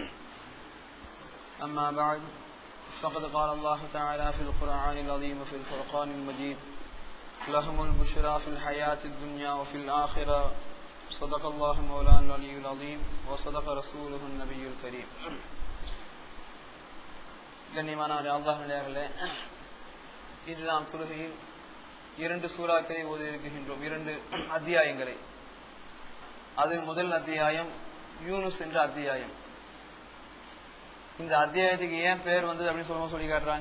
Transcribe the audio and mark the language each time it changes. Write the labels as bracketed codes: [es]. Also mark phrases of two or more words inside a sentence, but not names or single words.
[ar] أما بعد فقد قال الله تعالى في القرآن العظيم وفي الفرقان المجيد: لهم البشرى في الحياة الدنيا وفي الآخرة. صدق الله مولانا العلي العظيم وصدق رسوله النبي الكريم. [ta] கண்ணியமான அல்லாஹ்விலே, இன்று நாம் தொழுகையில் 2 சூறாக்களை ஓதி இருக்கின்றோம், 2 அத்தியாயங்களை. அதில் முதல் அத்தியாயம் யூனுஸ் என்ற அத்தியாயம். இந்த அத்தியாயத்துக்கு ஏன் பேர் வந்தது அப்படின்னு சொல்லி காட்டுறாங்க.